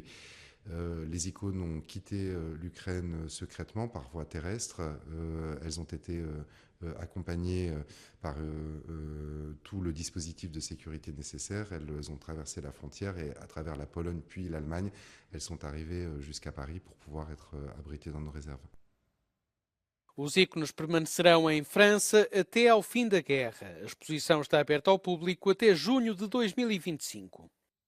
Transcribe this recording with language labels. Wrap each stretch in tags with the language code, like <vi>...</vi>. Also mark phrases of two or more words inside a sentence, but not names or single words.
<fr>Les icônes ont quitté l'Ukraine secrètement par voie terrestre. Elles ont été accompagnées par tout le dispositif de sécurité nécessaire. Elles ont traversé la frontière et à travers la Pologne puis l'Allemagne, elles sont arrivées jusqu'à Paris pour pouvoir être abritées dans nos réserves.</fr> <pt>Os ícones permanecerão em França até ao fim da guerra. A exposição está aberta ao público até junho de 2025.</pt>